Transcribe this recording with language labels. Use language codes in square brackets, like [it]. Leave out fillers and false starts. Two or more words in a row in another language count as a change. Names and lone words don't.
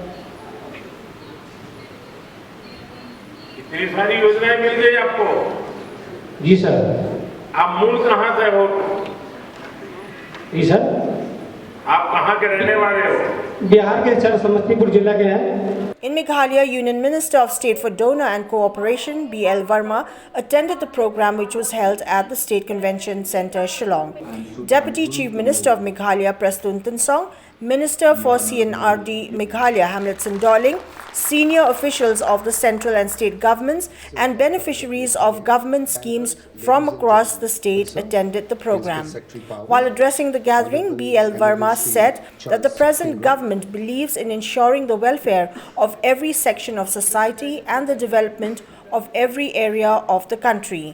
[hi] इतनी सारी योजनाएं मिल गई आपको। जी सर। आप मूल कहाँ से हो? जी सर। आप कहाँ के रहने वाले हो? बिहार के सर, समस्तीपुर जिला के हैं। [en] In Meghalaya, Union Minister of State for Donor and Cooperation B.L. Verma attended the program, which was held at the State Convention Centre, Shillong. Deputy Chief Minister of Meghalaya Prastun Tinsong, Minister for CNRD Meghalaya Hamletson Dorling, senior officials of the central and state governments and beneficiaries of government schemes from across the state attended the program. While addressing the gathering, B.L. Verma said that the present government believes in ensuring the welfare of every section of society and the development of every area of the country.